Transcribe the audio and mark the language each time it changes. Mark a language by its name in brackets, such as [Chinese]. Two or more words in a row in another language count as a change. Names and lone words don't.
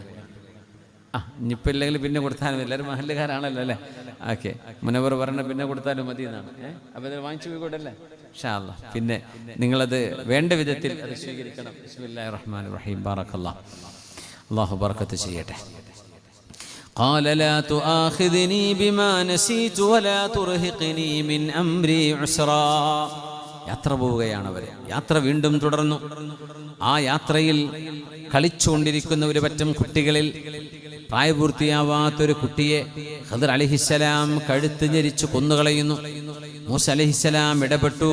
[Malayalam] ഇനിയിപ്പോൾ ഇല്ലെങ്കിൽ പിന്നെ കൊടുത്താലും, എല്ലാവരും മഹല്ലുകാരാണല്ലോ അല്ലേ? ഓക്കെ, മുനവർ പറഞ്ഞ പിന്നെ കൊടുത്താലും മതി എന്നാണ്. അപ്പോൾ ഇത് വാങ്ങിച്ചു പോയിക്കോട്ടല്ലേ? [Arabic] إن شاء الله. [Malayalam] പിന്നെ നിങ്ങളത് വേണ്ട വിധത്തിൽ അത് സ്വീകരിക്കണം. [Arabic] بسم الله الرحمن الرحيم. بارك الله. [Malayalam] അല്ലാഹു ബർക്കത്ത് ചെയ്യട്ടെ. [Arabic] قال لا تؤاخذني بما نسيت ولا ترهقني من أمري عسرا. [Malayalam] യാത്ര പോവുകയാണ് അവർ. യാത്ര വീണ്ടും തുടർന്നു. ആ യാത്രയിൽ കളിച്ചുകൊണ്ടിരിക്കുന്ന ഒരു പറ്റം കുട്ടികളിൽ പ്രായപൂർത്തിയാവാത്തൊരു കുട്ടിയെ ഖിദ്ർ അലൈഹിസ്സലാം കഴുത്ത് ഞെരിച്ചു കൊന്നുകളയുന്നു. മൂസ അലൈഹിസ്സലാം ഇടപെട്ടു.